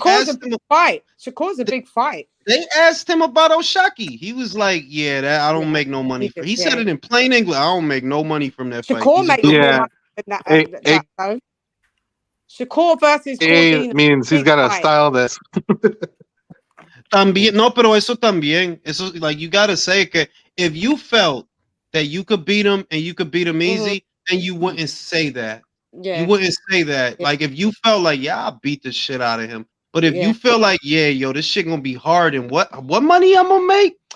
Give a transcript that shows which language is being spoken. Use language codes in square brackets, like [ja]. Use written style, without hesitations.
[en] asked him a fight. Shakur's a big fight. They asked him about Oshaki. He was like, "Yeah, I don't make no money." He said it in plain English. I don't make no money from that fight. Shakur makes more money than that. Shakur versus Cordina. Means he's got a style that's. [es] También, no, pero eso también. Eso, [en] like, you gotta say [es] que [en] if you felt that you could beat him and you could beat him easy, then you wouldn't say that. Yeah. You wouldn't say that. Like, if you felt like, I beat the shit out of him. But if you feel like, this shit gonna be hard and what money I'm gonna make?